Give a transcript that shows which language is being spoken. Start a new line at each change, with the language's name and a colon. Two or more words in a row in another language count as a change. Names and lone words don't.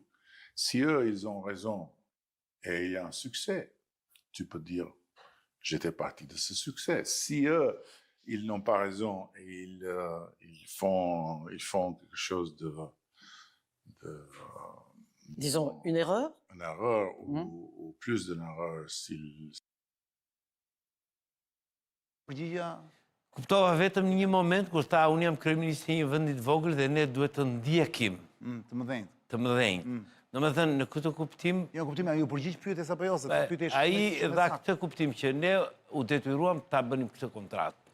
French: Si eux, ils ont raison, et il y a un succès, tu peux dire, j'étais parti de ce succès. Si eux, ils n'ont pas raison, et ils font quelque chose de Disons, une erreur? Une erreur, ou plus d'une erreur, s'ils...
Albanian: Përgjigja, Kuptova vetëm në një moment kur tha unë jam kryeministri i një vendi të vogël dhe ne duhet të ndjekim të mëdhenj. të mëdhenj. Domethënë në këtë kuptim Jo, kuptimi, ju përgjigj pyetjes apo jo, se pyetja është ai dha këtë kuptim që ne u detyruam ta bënim këtë kontratë.